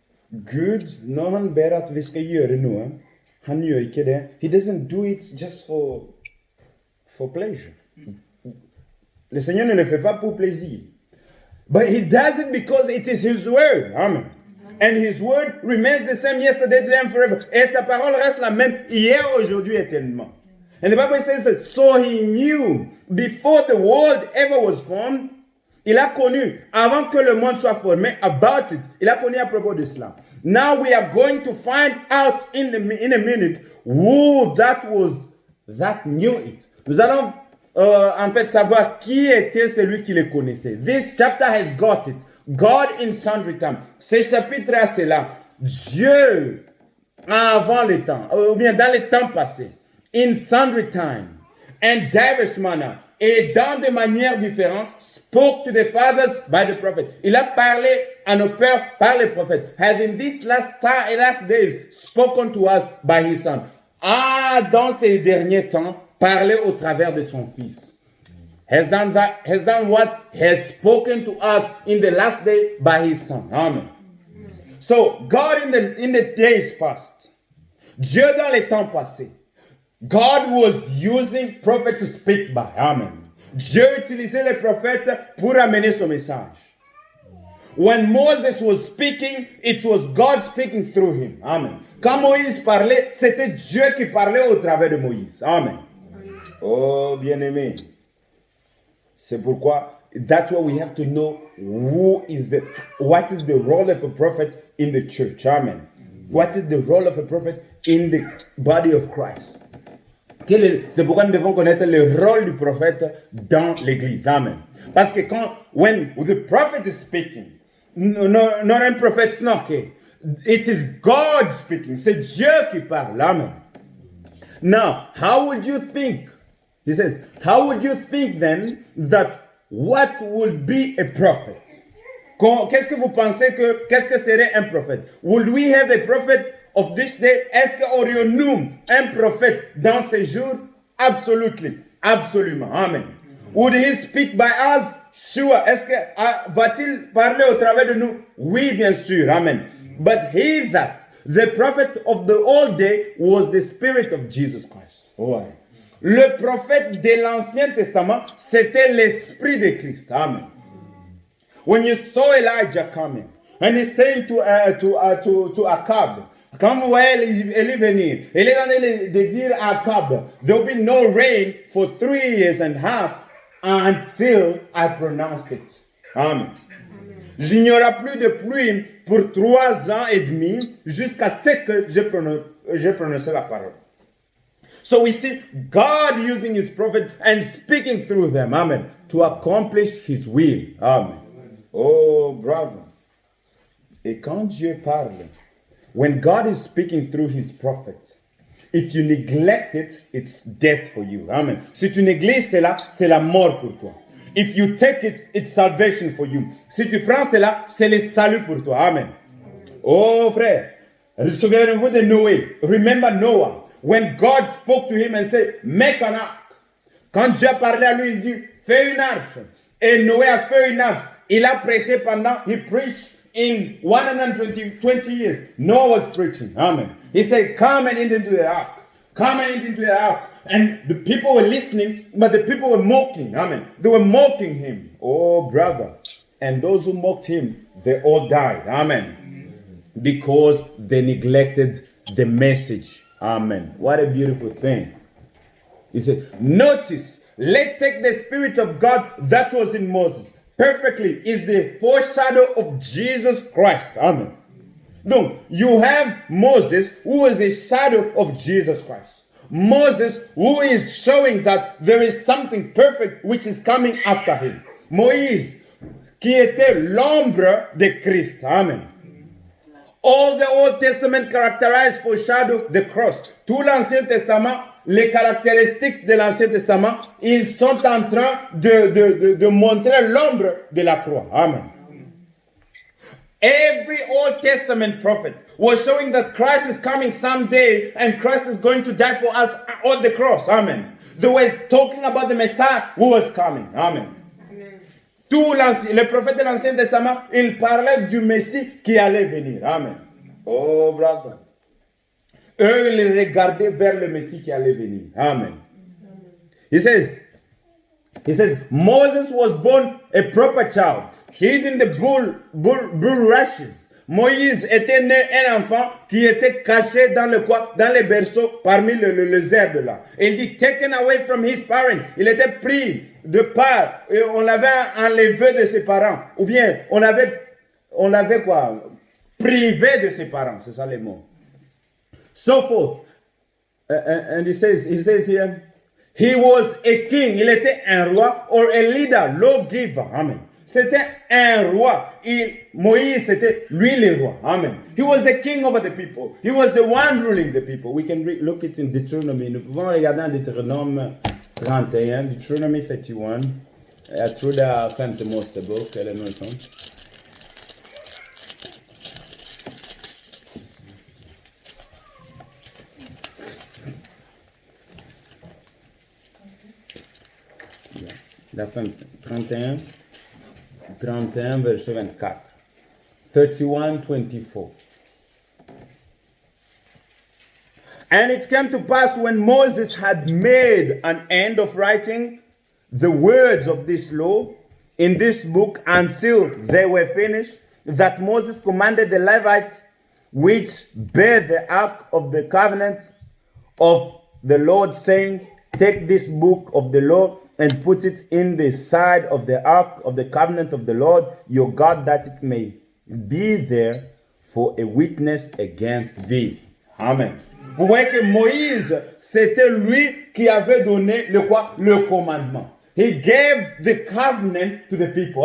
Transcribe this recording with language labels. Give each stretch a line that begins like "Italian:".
Norwegian: Gud, når han ber at vi skal gjøre noe, han gjør ikke det.
English: He doesn't do it just for pleasure.
French: Le Seigneur ne le fait pas pour plaisir.
English: But he does it because it is his word. Amen. And his word remains the same yesterday, today and forever.
French: Et sa parole reste la même hier, aujourd'hui, éternellement.
English: And the Bible says that, so he knew before the world ever was formed.
French: Il a connu avant que le monde soit formé
English: about it.
French: Il a connu à propos de cela.
English: Now we are going to find out in a minute who that was that knew it.
French: Nous allons en fait savoir qui était celui qui le connaissait.
English: This chapter has got it. God in sundry time.
French: Ce chapitre a cela. Dieu avant le temps, ou bien dans les temps passés.
English: In sundry time and diverse manner,
French: et dans des manières différentes,
English: spoke to the fathers by the prophet.
French: Il a parlé à nos pères par les prophètes.
English: Had in these last days spoken to us by his son.
French: Dans ces derniers temps, parlé au travers de son fils.
English: Has done what? Has spoken to us in the last day by his son. Amen. So God in the days past,
French: Dieu dans les temps passés,
English: God was using prophet to speak by. Amen.
French: Dieu utilisait les prophètes pour amener son message.
English: When Moses was speaking, it was God speaking through him. Amen.
French: Quand Moïse parlait, c'était Dieu qui parlait au travers de Moïse. Amen. Oh, bien-aimé. C'est pourquoi,
English: that's why we have to know what is the role of a prophet in the church. Amen. What is the role of a prophet in the body of Christ?
French: C'est pourquoi nous devons connaître le rôle du prophète dans l'église.
English: Amen.
French: Parce que
English: when the prophet is speaking, not
French: un prophète
English: snarky, it is God speaking.
French: C'est Dieu qui parle.
English: Amen. Now, how would you think? He says, how would you think then that what would be a prophet?
French: Qu'est-ce que vous pensez qu'est-ce que serait un prophète?
English: Would we have a prophet of this day?
French: Est-ce qu'aurions-nous un prophète dans ces jours?
English: Absolutely.
French: Absolument.
English: Amen. Would he speak by us? Sure.
French: Est-ce que va-t-il parler au travers de nous? Oui, bien sûr. Amen.
English: But the prophet of the old day was the spirit of Jesus Christ.
French: Oh, le prophète de l'Ancien Testament, c'était l'esprit de Christ.
English: Amen. When you saw Elijah coming, and he's saying to Ahab,
French: quand vous voyez Élie venir, il est en train de dire à Ahab,
English: there will be no rain for 3 years and a half until I pronounced it. Amen.
French: Il n'y aura plus de pluie pour 3 ans et demi jusqu'à ce que je prononce la parole.
English: So we see God using his prophet and speaking through them, amen, to accomplish his will. Amen. Oh, brother.
French: Et quand Dieu parle,
English: when God is speaking through his prophet, if you neglect it, it's death for you. Amen.
French: Si tu négliges cela, c'est la mort pour toi.
English: If you take it, it's salvation for you.
French: Si tu prends cela, c'est le salut pour toi. Amen. Oh, frère. Souvenez-vous de Noé.
English: Remember Noah. When God spoke to him and said, make an ark.
French: Quand Dieu a parlé à lui, il dit, fais une arche. Et Noé a fait une arche. Il a prêché
English: he preached in 120 years. Noah was preaching. Amen. He said, come and into the ark. Come and into the ark. And the people were listening, but the people were mocking. Amen. They were mocking him. Oh, brother. And those who mocked him, they all died. Amen. Because they neglected the message. Amen. What a beautiful thing. He said, notice, let's take the Spirit of God that was in Moses. Perfectly is the foreshadow of Jesus Christ. Amen. No, you have Moses who is a shadow of Jesus Christ. Moses who is showing that there is something perfect which is coming after him.
French: Moïse qui était l'ombre de Christ. Amen.
English: All the Old Testament characterized foreshadow the cross.
French: Tout l'Ancien Testament, les caractéristiques de l'Ancien Testament, ils sont en train de montrer l'ombre de la croix. Amen.
English: Every Old Testament prophet was showing that Christ is coming someday and Christ is going to die for us on the cross. Amen. They were talking about the Messiah who was coming. Amen.
French: Tous les prophètes de l'Ancien Testament, ils parlaient du Messie qui allait venir. Amen.
English: Oh, brother.
French: Eux, ils regardaient vers le Messie qui allait venir. Amen.
English: He says, Moses was born a proper child, hid in the bulrushes.
French: Moïse était né un enfant qui était caché dans le quoi? Dans les berceaux parmi les herbes là. Il dit
English: taken away from his parents.
French: Il était pris de part et on l'avait enlevé de ses parents. Ou bien on l'avait quoi? Privé de ses parents. C'est ça les mots.
English: So forth. And he says here, he was a king.
French: Il était un roi
English: or a leader, lawgiver.
French: Amen. C'était un roi. Moïse, c'était lui le roi. Amen.
English: He was the king over the people. He was the one ruling the people. We can look it in Deuteronomy.
French: Nous pouvons regarder en Deutéronome 31,
English: Deuteronomy 31.
Swedish: Jag tror det är femte Mosebok eller något sånt.
French: La fin 31 verset 24. 31:24.
English: And it came to pass when Moses had made an end of writing the words of this law in this book until they were finished, that Moses commanded the Levites which bear the ark of the covenant of the Lord, saying, take this book of the law and put it in the side of the ark of the covenant of the Lord your God, that it may be there for a witness against thee. Amen.
French: Vous voyez que Moïse, c'était lui qui avait donné le quoi? Le commandement.
English: He gave the covenant to the people.